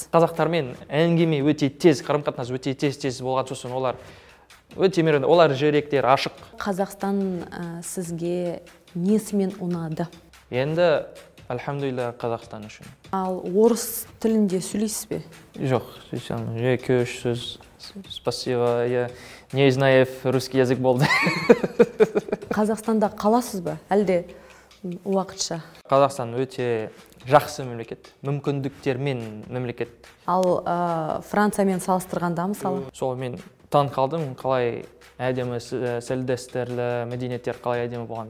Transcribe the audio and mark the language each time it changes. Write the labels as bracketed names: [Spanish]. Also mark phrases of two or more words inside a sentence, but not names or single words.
[Kazakh] Қазақтармен әңгіме өте тез, қарым-қатынас өте тез болған сосын олар өте мейірімді, олар жүректер ашық. Қазақстан сізге несімен ұнады? Енді альхамдулилля Қазақстан үшін. Ал орыс тілінде сөйлейсіз бе? Жоқ, екі үш сөз. [Russian] Спасибо, я не знаю русский язык болды. [Kazakh] Қазақстанда қаласыз ба? Әлде уақытша? Қазақстан өте жақсы мемлекет, мүмкіндіктермен мемлекет. Ал Франциямен салыстырғанда мысалы? Сол мен таң қалдым, қалай әдемі сәлдестерлі мәдениеттер қалай әдемі болған.